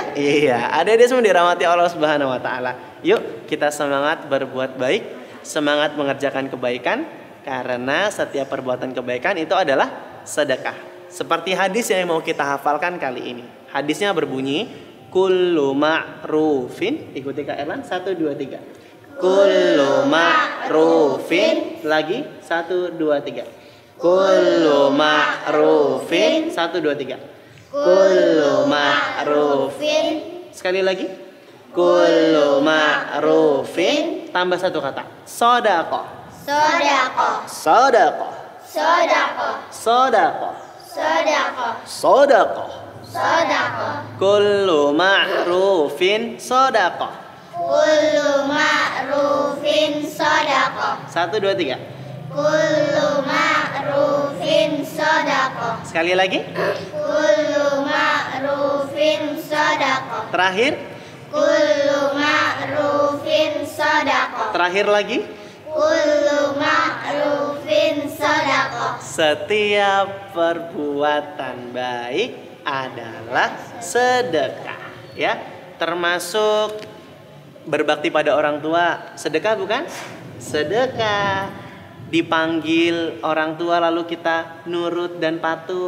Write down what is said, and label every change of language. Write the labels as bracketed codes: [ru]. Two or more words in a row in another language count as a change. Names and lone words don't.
[id] Iya, ada semua dirahmati Allah [ar] سبحانه وتعالى. [id] Yuk kita semangat berbuat baik, semangat mengerjakan kebaikan, karena setiap perbuatan kebaikan itu adalah sedekah. Seperti hadis yang mau kita hafalkan kali ini. Hadisnya berbunyi, [ar] كل معروف, [id] ikuti Kak Erlan, 1, 2, 3. [ar] كل معروف, lagi 1, 2, 3. كل معروف, 1, 2, 3. كل معروف, [id] sekali lagi. [ar] كل معروف, [id] tambah satu kata, [ar] sodaqah. Sodaqah. Sodaqah. Sodaqah. Sodaqah. Sodaqah. Sodaqah. Sodaqah. كل معروف صدقة. كل معروف صدقة. 1, 2, 3. كل معروف صدقة. [id] Sekali lagi. [ar] كل معروف صدقة. [id] Terakhir. [ar] كل معروف صدقة. [id] Terakhir lagi. [ar] كل معروف صدقة. [id] Setiap perbuatan baik adalah sedekah, ya, termasuk berbakti pada orang tua. Sedekah bukan? Sedekah. Dipanggil orang tua lalu kita nurut dan patuh.